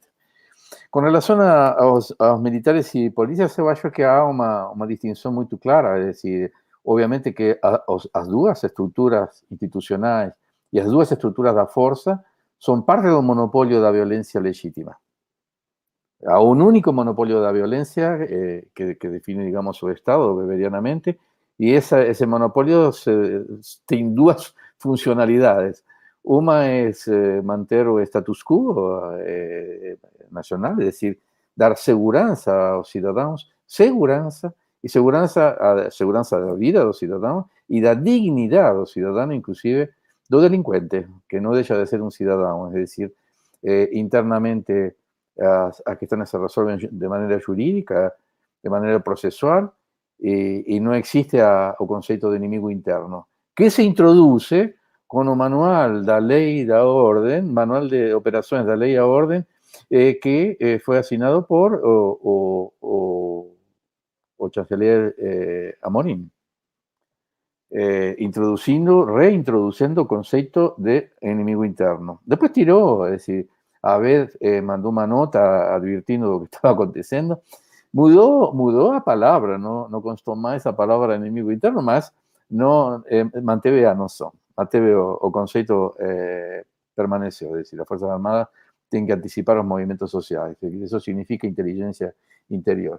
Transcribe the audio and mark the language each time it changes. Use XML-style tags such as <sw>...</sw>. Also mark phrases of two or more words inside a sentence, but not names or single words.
<pt>Com relação aos militares e polícias, eu acho que há uma distinção muito clara, é decir, obviamente que as duas estruturas institucionais e as duas estruturas da força são parte do monopólio da violência legítima.</pt> <es>Há un único monopolio de la violencia que define, digamos,</es> <pt>o Estado beberianamente,</pt> <es>y ese monopolio tiene dos funcionalidades. Una es mantener el status quo nacional, es decir,</es> <pt>dar segurança aos cidadãos, segurança da vida dos cidadãos</pt> <es>y da dignidad</es> <pt>dos cidadãos, inclusive do delincuente,</pt> <es>que no deja de ser un ciudadano, es decir, internamente</es> <pt>as questões se resolven de maneira jurídica, de maneira processual, e não existe o conceito de inimigo interno, que se introduz com o manual da lei da ordem, manual de operações da lei da ordem, que foi assinado por o chanceler Amorim, reintroduciendo o conceito de inimigo interno. Depois tirou,</pt> <es>es decir, Abed mandó una nota advirtiendo lo que estaba aconteciendo. Mudó a palabra, no constó más esa palabra enemigo interno, más no</es> <pt>manteve a noción, manteve o</pt> <es>concepto permaneció, es decir, las Fuerzas Armadas tienen que anticipar los movimientos sociales, eso significa inteligencia interior.</es>